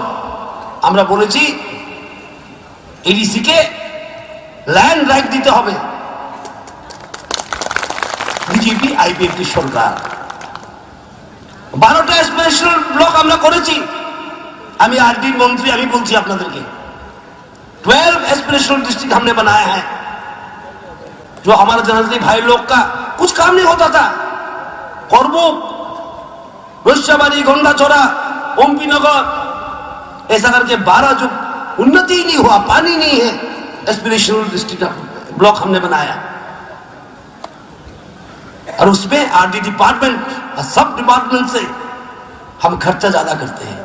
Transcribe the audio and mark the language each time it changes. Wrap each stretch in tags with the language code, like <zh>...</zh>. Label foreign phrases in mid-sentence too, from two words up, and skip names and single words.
<bn>আমরা বলেছি এডিসিকে</bn> <en>land right</en> <bn>দিতে হবে। বিজেপি আইপিএফটি সরকার 12টা</bn> <en>special block</en> <bn>আমরা করেছি।</bn> <hi>আমি आरडी मंत्री,</hi> <bn>আমি বলছি আপনাদেরকে</bn> <hi>12</hi> <en>special district</en> <hi>हमने बनाया है। जो हमारे जर्नलिस्ट भाई लोग का कुछ काम नहीं होता था, करबुक, रोशाबाड़ी, गोंडाचोरा, ओमपी नगर, ऐसा करके 12 जो उन्नति ही नहीं हुआ, पानी नहीं है,</hi> <en>special district block</en> <hi>हमने बनाया। और उसमें</hi> <en>RD department</en> <hi>और सब डिपार्टमेंट से हम खर्चा ज्यादा करते हैं।</hi>